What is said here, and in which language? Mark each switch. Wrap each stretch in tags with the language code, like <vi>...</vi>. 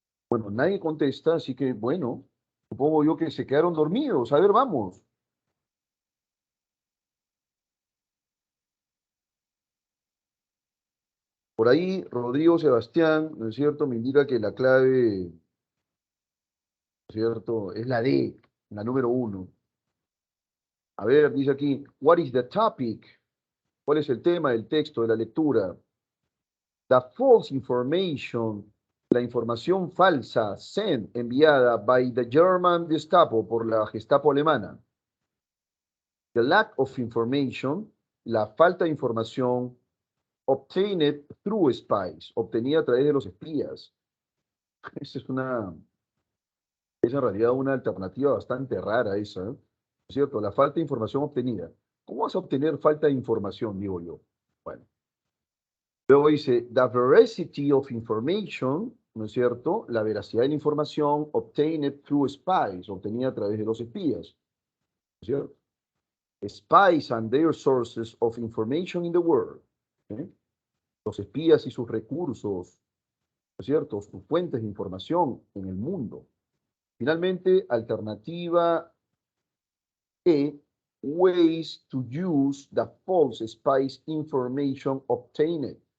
<es>Bueno, nadie contesta, así que bueno, supongo yo que se quedaron dormidos. A ver, vamos. Por ahí, Rodrigo Sebastián, ¿no es cierto? Me indica que la clave, ¿no es cierto? Es la D. la número 1. A ver, dice aquí,</es> <en>what is the topic?</en> <es>¿Cuál es el tema del texto, de la lectura?</es> <en>The false information,</en> <es>la información falsa,</es> <en>sent,</en> <es>enviada</es> <en>by the German Gestapo,</en> <es>por la Gestapo alemana.</es> <en>The lack of information,</en> <es>la falta de información,</es> <en>obtained through spies,</en> <es>obtenida a través de los espías. Esa es en realidad una alternativa bastante rara esa, ¿no es cierto? La falta de información obtenida. ¿Cómo vas a obtener falta de información, digo yo? Bueno. Luego dice,</es> <en>the veracity of information,</en> <es>¿no es cierto? La veracidad de la información</es> <en>obtained through spies,</en> <es>obtenida a través de los espías, ¿no es cierto?</es> <en>Spies and their sources of information in the world.</en> <es>¿Eh? Los espías y sus recursos, ¿no es cierto? Sus fuentes de información en el mundo. Finalmente, alternativa E,</es> <en>ways to use the false spies information obtained.</en>